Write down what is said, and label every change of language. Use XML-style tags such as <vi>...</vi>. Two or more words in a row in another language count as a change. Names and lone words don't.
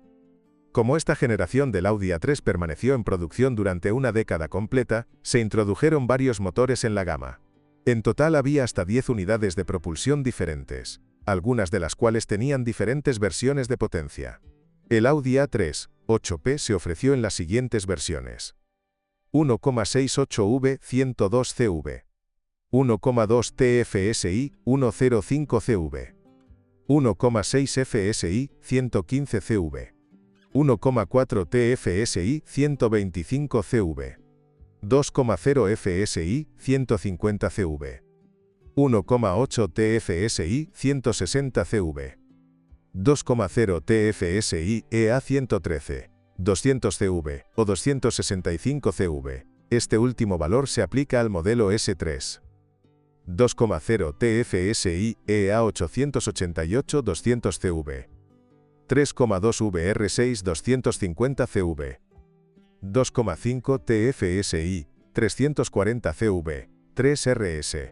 <es>Como esta generación del Audi A3 permaneció en producción durante una década completa, se introdujeron varios motores en la gama. En total había hasta 10 unidades de propulsión diferentes, algunas de las cuales tenían diferentes versiones de potencia. El Audi A3 8P se ofreció en las siguientes versiones: 1,68V 102CV, 1,2 TFSI 105CV, 1,6 FSI 115CV, 1,4 TFSI 125CV, 2,0 FSI 150CV, 1,8 TFSI 160CV, 2,0 TFSI EA 113, 200CV o 265CV. Este último valor se aplica al modelo S3. 2,0 TFSI EA 888 200CV. 3,2 VR6 250CV. 2,5 TFSI 340CV, 3RS.</es>